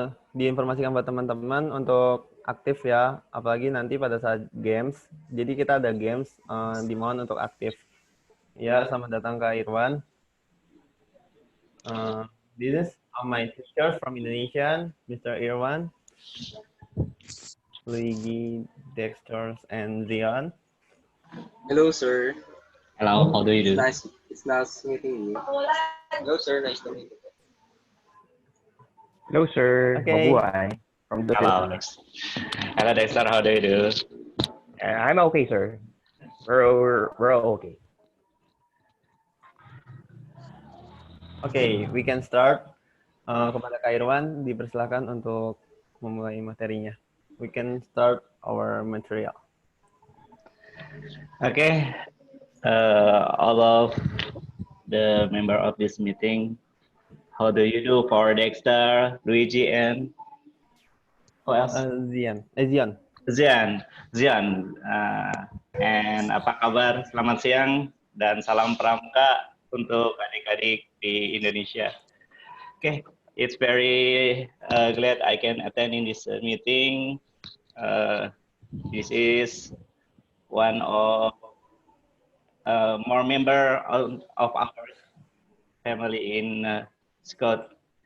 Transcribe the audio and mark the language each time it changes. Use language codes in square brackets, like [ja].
[id] Diinformasikan buat teman-teman untuk aktif ya, apalagi nanti pada saat games. Jadi kita ada games, dimohon untuk aktif. Ya, selamat datang ke Irwan. [en] This is my teacher from Indonesia, Mr. Irwan, Luigi, Dexter, and Zion. Hello, sir. Hello, how do you do? It's nice meeting you. Hello, sir. Nice to meet you. Hello, sir. Okay. Mabuhay from the Hello. Philippines. Hello, Dexter, how do you do? I'm okay, sir. We're okay. Okay, we can start. [id] Kepada Kak Irwan, dipersilakan untuk memulai materinya. [en] We can start our material. Okay, all of the member of this meeting, how do you do for Dexter, Luigi, and who else? Zion. [id] Zian. And apa kabar? Selamat siang dan salam Pramuka untuk adik-adik di Indonesia. [en] Okay, it's very glad I can attend in this meeting. This is one of more member of our family in Scott.